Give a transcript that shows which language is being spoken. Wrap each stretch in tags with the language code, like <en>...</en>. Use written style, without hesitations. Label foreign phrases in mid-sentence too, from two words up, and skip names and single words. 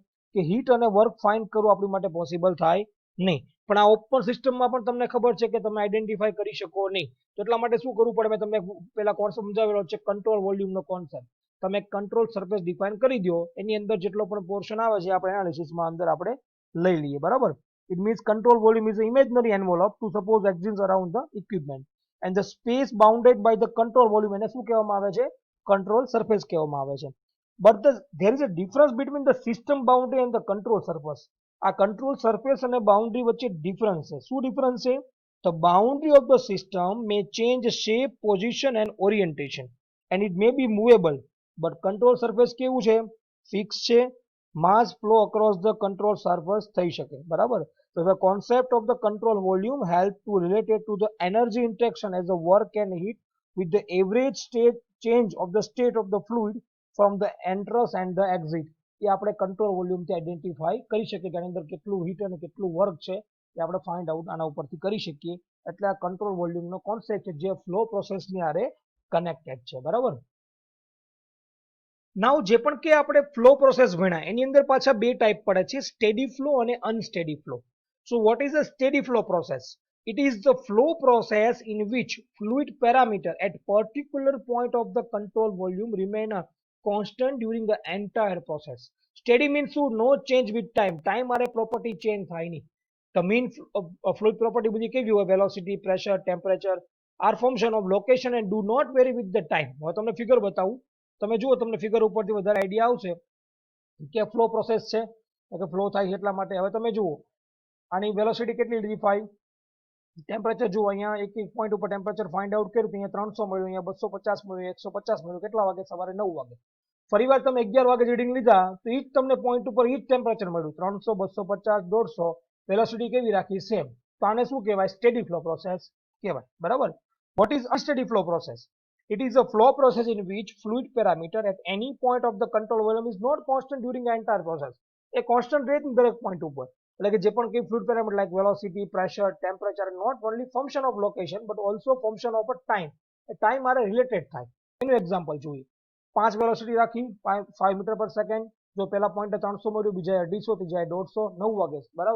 <gu>કે હીટ અને</gu> <en>work find</en> <gu>કરવું આપણી માટે પોસિબલ થાય નહીં. પણ આ</gu> <en>open systemમાં</en> <gu>પણ તમને ખબર છે કે તમે આઈડેન્ટિફાય કરી શકો નહીં. તો એટલા માટે શું કરવું પડે? મેં તમને પેલા કોન્સેપ્ટ સમજાવેલો છે,</gu> <en>control volumeનો</en> <gu>કોન્સેપ્ટ. તમે</gu> <en>control surface define</en> <gu>કરી દો, એની અંદર જેટલો પણ પોર્શન આવે છે આપણે એનાલિસિસમાં અંદર આપણે લઈ લઈએ, બરાબર.</gu> <en>It means control volume is an imaginary envelope to suppose exists around the equipment and the space bounded by the control volume</en> <gu>એને શું કહેવામાં આવે છે?</gu> <en>control surface</en> <gu>કહેવામાં આવે છે.</gu> <en>But there is a difference between the system boundary and the control surface.</en> <gu>આ</gu> <en>control surface</en> <gu>અને બાઉન્ડ્રી વચ્ચે ડિફરન્સ છે. શું ડિફરન્સ છે?</gu> <en>The boundary of the system may change shape, position and orientation and it may be movable, but control surface</en> <gu>કેવું છે? ફિક્સ છે.</gu> <en>mass flow across the control surface</en> <gu>થઈ શકે, બરાબર.</gu> <en>So the concept of the control volume help to relate it to the energy interaction as the work and heat with the average state change of the state of the fluid from the entrance and the exit.</en> <gu>એ આપણે</gu> <en>control volumeથી</en> <gu>આઈડેન્ટિફાઈ કરી શકીએ કે આની અંદર કેટલું હીટ અને કેટલું વર્ક છે એ આપણે</gu> <en>find out</en> <gu>આના ઉપરથી કરી શકીએ. એટલે આ</gu> <en>control volumeનો</en> <gu>કોન્સેપ્ટ છે જે</gu> <en>flow processની</en> <gu>હારે કનેક્ટેડ છે, બરાબર. નાઉ જે પણ કે આપણે</gu> <en>flow process</en> <gu>ભણ્યા એની અંદર પાછા બે ટાઈપ પડે છે,</gu> <en>steady flow</en> <gu>અને</gu> <en>unsteady flow. So what is a steady flow process? It is the flow process in which fluid parameter at particular point of the control volume remain a constant during the entire process. Steady means no change with time. Time are a property change</en> <gu>થાય નહીં.</gu> <en>The mean fluid property</en> <gu>બધી કેવી હોય?</gu> <en>Velocity, pressure, temperature are function of location and do not vary with the time.</en> <gu>હવે તમને ફિગર બતાવું. તમે જુઓ, તમને ફિગર ઉપરથી વધારે આઈડિયા આવશે કે</gu> <en>flow process</en> <gu>છે કે ફ્લો થાય એટલા માટે. હવે તમે જુઓ, આની વેલોસિટી કેટલી લીધી 5, ટેમ્પરેચર જુઓ, અહીંયા એક એક પોઈન્ટ ઉપર</gu> <en>temperature find out</en> <gu>કર્યું, અહીંયા 300 મળ્યું, અહીંયા 250 મળ્યું, 150 મળ્યું. કેટલા વાગે? સવારે 9 વાગે. ફરીવાર તમે 11 વાગે રીડિંગ લીધા તો એ જ તમને પોઈન્ટ ઉપર એ જ ટેમ્પરેચર મળ્યું, 300, 250, 150. વેલોસિટી કેવી રાખી? સેમ. તો આને શું કહેવાય?</gu> <en>steady flow process</en> <gu>કહેવાય. બરાબર.</gu> <en>what is unsteady flow process? It is a flow process in which fluid parameter at any point of the control volume is not constant during the entire process.</en> <gu>એ કોન્સ્ટન્ટ રહે દરેક પોઈન્ટ ઉપર. એટલે કે જે પણ કઈ</gu> <en>fluid parameter like velocity, pressure, temperature not only function of location but also function of a time.</en> <gu>એ ટાઈમ આરે રિલેટેડ થાય. એનું એક્ઝામ્પલ જોઈએ. 5 વેલોસિટી રાખી, 5</gu> <en>meter per second.</en> <gu>જો પેલા પોઈન્ટે 300 મળ્યું, બીજા 250, ત્રીજા 150, 9 વાગે. બરાબર.</gu>